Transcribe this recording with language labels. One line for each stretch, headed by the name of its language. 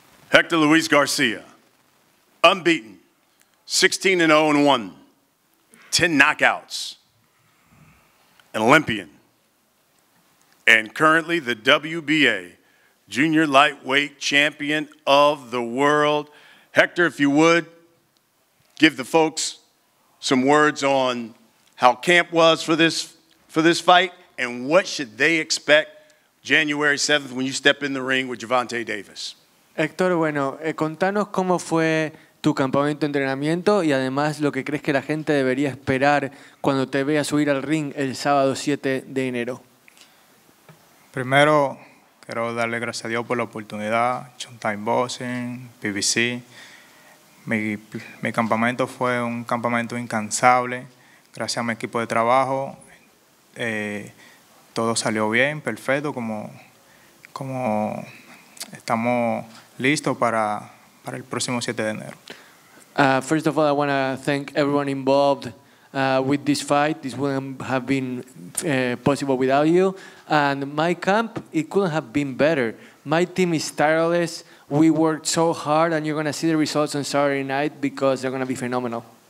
English: Héctor Luis García, unbeaten, 16-0-1, 10 knockouts, an Olympian, and currently the WBA Junior Lightweight Champion of the World. Hector, if you would, give the folks some words on how camp was for this fight and what should they expect January 7th when you step in the ring with Gervonta Davis.
Spanish: Héctor, bueno, contanos cómo fue tu campamento de entrenamiento y además lo que crees que la gente debería esperar cuando te vea subir al ring el sábado 7 de enero. Primero, quiero darle gracias a Dios por la oportunidad, SHOWTIME Boxing, PPV. Mi campamento fue un campamento incansable. Gracias a mi equipo de trabajo, todo salió bien, perfecto, como estamos listos para el próximo 7 de enero.
English: First of all, I want to thank everyone involved with this fight. This wouldn't have been possible without you. And my camp, it couldn't have been better. My team is tireless. We worked so hard, and you're going to see the results on Saturday night because they're going to be phenomenal.